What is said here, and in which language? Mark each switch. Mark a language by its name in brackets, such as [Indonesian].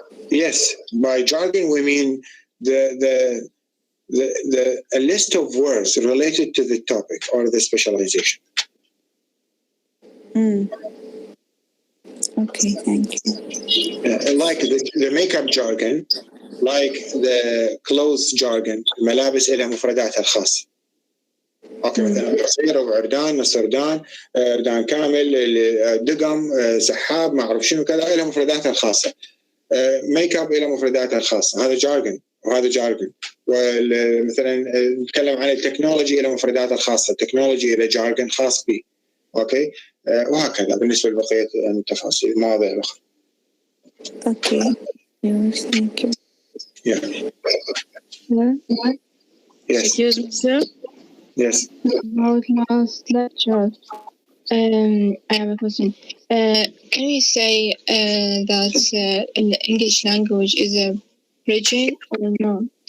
[English] Yes, by jargon we mean a list of words related to the topic or the specialization. Okay, thank you. Like the makeup jargon, like the clothes jargon, [Arabic] الملابس إلها مفرداتها الخاصة. اوكي مثلا قصير وعردان نصردان عردان كامل دقم سحاب ما اعرف شنو كذا لها مفرداتها الخاصه. ميك اب لها مفرداتها الخاصه. هذا جارجن وهذا جارجن. ومثلا نتكلم عن التكنولوجي لها مفرداتها الخاصه. التكنولوجي لها جارجن خاص به. اوكي وهكذا بالنسبه لبقيه التفاصيل المواضيع الاخرى. [English] Okay thank you. Yeah. Yes. Excuse me, sir. Yes. About last lecture, I have a question. Can you say that the English language is a bridging or not?